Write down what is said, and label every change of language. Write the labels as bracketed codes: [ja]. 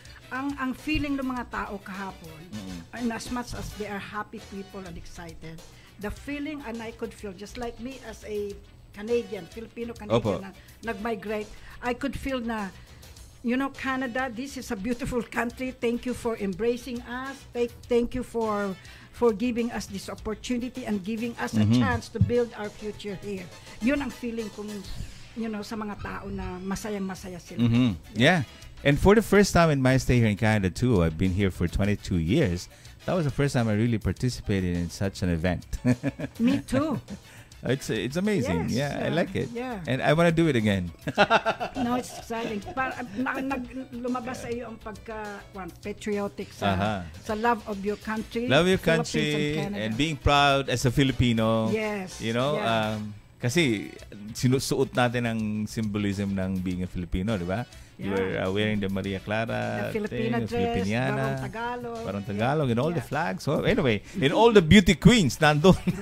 [en] Ang feeling ng mga tao kahapon, and as much as they are happy people and excited, the feeling, and I could feel, just like me as a Canadian, Filipino-Canadian [tl] na nag-migrate, [en] I could feel na, you know, Canada, this is a beautiful country. Thank you for embracing us. Thank you for giving us this opportunity and giving us a chance to build our future here. [tl] Yun ang feeling kong, you know, sa mga tao na masayang-masaya sila. [en] Yeah. And for the first time in my stay here in Canada too, I've been here for 22 years. That was the first time I really participated in such an event. Me too. It's amazing. Yes, I like it. Yeah. And I want to do it again. No, it's exciting. [tl] Lumabas sa iyo ang patriotic sa [en] love of your country. Love your country and being proud as a Filipino. Yes. [tl] You know, kasi sinusuot natin ang symbolism ng [en] being a Filipino, [tl] di ba? [en] You were wearing the Maria Clara, the Filipina dress, Filipiniana, Barong Tagalog, and all the flags. So anyway, and all the beauty queens nandun.